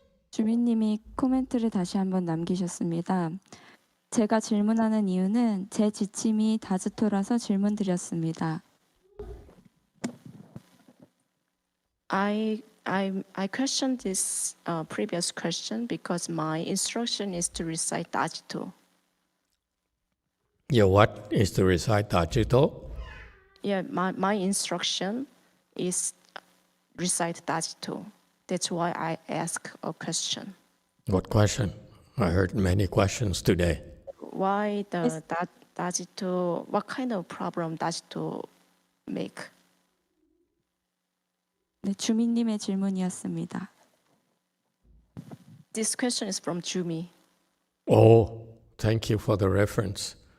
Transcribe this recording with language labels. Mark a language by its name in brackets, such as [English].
[Korean] 주민님이 코멘트를 다시 한번 남기셨습니다. 제가 질문하는 이유는 제 지침이 다즈토라서 질문 드렸습니다. [English] I questioned this previous question because my instruction is to recite Dajito. Your what is to recite Dajito? Yeah, my instruction is recite Dajito. That's why I ask a question. What question? I heard many questions today. Why the Dajito, what kind of problem Dajito make? [Korean] 네, 주민님의 질문이었습니다. [English] This question is from Jumi. Oh, thank you for the reference.